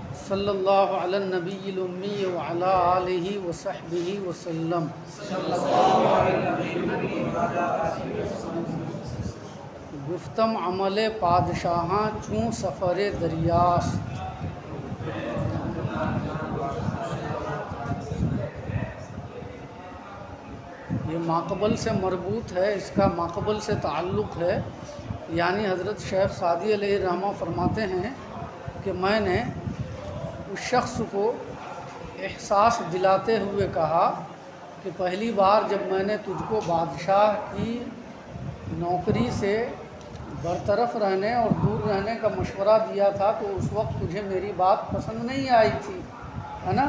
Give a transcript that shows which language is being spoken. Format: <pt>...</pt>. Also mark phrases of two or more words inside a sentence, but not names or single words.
<ar>صلی اللہ علی النبی الامی وعلی آلہ وصحبہ وسلم۔</ar> <fa>گفتم عمل پادشاہاں چوں سفر دریاست،</fa> <ur>یہ ماقبل سے مربوط ہے، اس کا ماقبل سے تعلق ہے۔ یعنی حضرت شیخ سعدی</ur> <ar>علیہ الرحمہ</ar> <ur>فرماتے ہیں کہ میں نے اس شخص کو احساس دلاتے ہوئے کہا کہ پہلی بار جب میں نے تجھ کو بادشاہ کی نوکری سے برطرف رہنے اور دور رہنے کا مشورہ دیا تھا تو اس وقت تجھے میری بات پسند نہیں آئی تھی، ہے نا؟</ur>